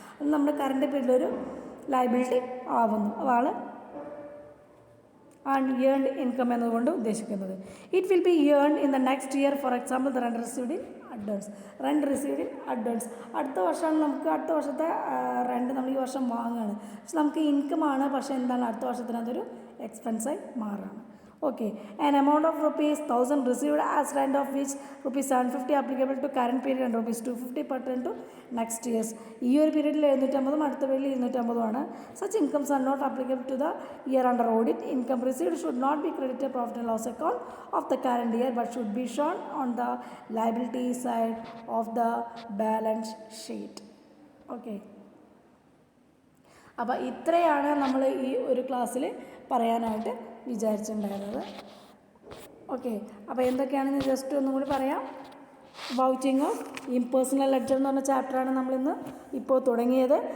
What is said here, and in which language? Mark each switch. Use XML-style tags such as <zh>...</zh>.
<ml>അത് നമ്മുടെ current പീരീഡിലൊരു liability ആവുന്നു. അതാണ് അൺഏൺഡ് ഇൻകം എന്നതുകൊണ്ട് ഉദ്ദേശിക്കുന്നത്.</ml> <en>It will be earned in the next year, for example the rent received in advance.</en> <ml>Rent received in advance അടുത്ത വർഷമാണ്, നമുക്ക് അടുത്ത വർഷത്തെ റെൻറ്റ് നമ്മൾ ഈ വർഷം വാങ്ങുകയാണ്, പക്ഷെ നമുക്ക് ഇൻകമാണ്, പക്ഷേ എന്താണ് അടുത്ത വർഷത്തിന് അതൊരു എക്സ്പെൻസായി മാറുകയാണ്.</ml> <en>Okay, an amount of ₹1,000 received as rent, of which ₹750 applicable to current period and ₹250 pertain to next years.</en> <ml>ഈ ഒരു പീരീഡിൽ 750 അടുത്ത പീരീഡിൽ 250.</ml> <en>Such incomes are not applicable to the year under audit. Income received should not be credited profit and loss account of the current year but should be shown on the liability side of the balance sheet. Okay.</en> <ml>അപ്പോൾ ഇത്രയാണ് നമ്മൾ ഈ ഒരു ക്ലാസ്സിൽ പറയാനായിട്ട് വിചാരിച്ചിട്ടുണ്ടായിരുന്നത്. Okay, അപ്പോൾ എന്തൊക്കെയാണെന്ന് just ഒന്നും കൂടി പറയാം. വൗച്ചിങ് ഓഫ് ഇംപേഴ്സണൽ ലെഡ്ജർ എന്ന് പറഞ്ഞ ചാപ്റ്ററാണ് നമ്മളിന്ന് ഇപ്പോൾ തുടങ്ങിയത്.</ml>